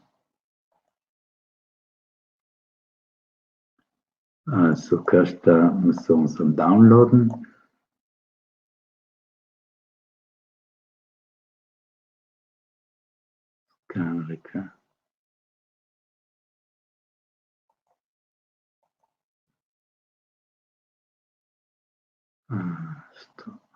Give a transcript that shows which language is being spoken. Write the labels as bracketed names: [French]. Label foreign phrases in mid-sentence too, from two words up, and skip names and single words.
[Italian] Adesso questa [German] müssen wir downloaden. [Italian] Carica. Sto.